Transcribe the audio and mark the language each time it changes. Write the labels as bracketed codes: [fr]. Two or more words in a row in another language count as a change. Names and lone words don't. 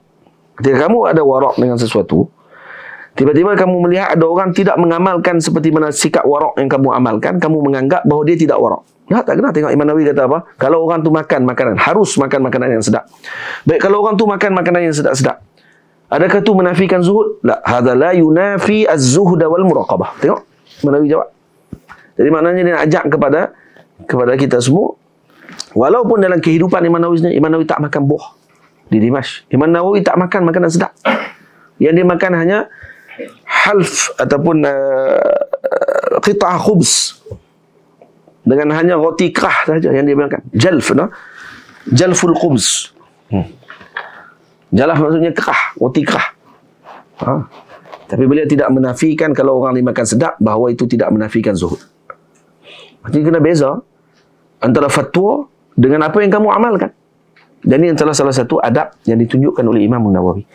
[ms] Ketika kamu ada warak dengan sesuatu, tiba-tiba kamu melihat ada orang tidak mengamalkan seperti mana sikap warak yang kamu amalkan, kamu menganggap bahawa dia tidak warak. Tak kena. Tengok Imam Nawawi kata apa? Kalau orang tu makan makanan, harus makan makanan yang sedap. Baik, kalau orang tu makan makanan yang sedap-sedap, adakah tu menafikan zuhud? [ar] La, hadza la yunafi az-zuhda wal muraqabah. [ms] Tengok Imam Nawawi jawab. Jadi maknanya dia nak ajak kepada kita semua, walaupun dalam kehidupan Imam Nawawi tak makan buah di Dimashq. Imam Nawawi tak makan makanan sedap. Yang dia makan hanya half ataupun [ar] qita'ah khubz, [ms] dengan hanya roti kerah saja yang dia makan. [ar] Jalf, no? Jalful khubz. [ms] Jalaf maksudnya kerah, roti kerah. Tapi beliau tidak menafikan kalau orang dimakan sedap, bahawa itu tidak menafikan zuhud. Jadi kena beza antara fatwa dengan apa yang kamu amalkan. Dan ini adalah salah satu adab yang ditunjukkan oleh Imam Nawawi.